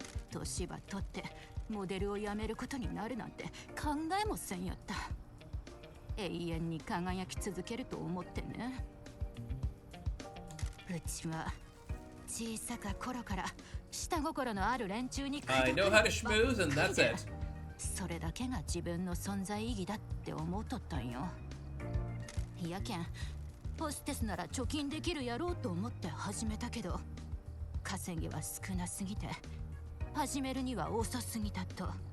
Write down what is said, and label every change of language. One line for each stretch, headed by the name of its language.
Japanese: 年ばとってモデルをやめることになるなんて考えもせんやった。永遠に輝き続けると思ってね。うちは小さか頃から下心のある連中に
English: I know how to schmooze and that's it.
Japanese: それだけが自分の存在意義だって思っとったんよ。やけんホステスなら貯金できるやろうと思って始めたけど、稼ぎは少なすぎて始めるには遅すぎたと。